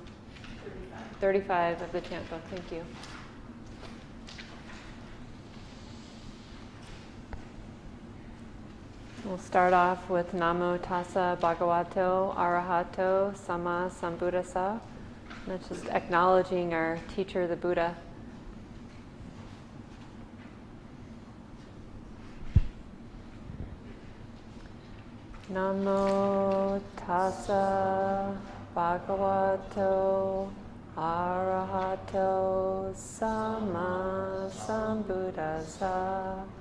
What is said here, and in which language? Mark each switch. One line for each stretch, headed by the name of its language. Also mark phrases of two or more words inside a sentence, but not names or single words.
English: 35 of the chant book. Thank you. We'll start off with
Pali: Namo Tassa Bhagavato Arahato Sama Sambuddhassa.
English: That's just acknowledging our teacher, the Buddha.
Pali: Namo Tassa Bhagavato Arahato Sama Sambuddhassa.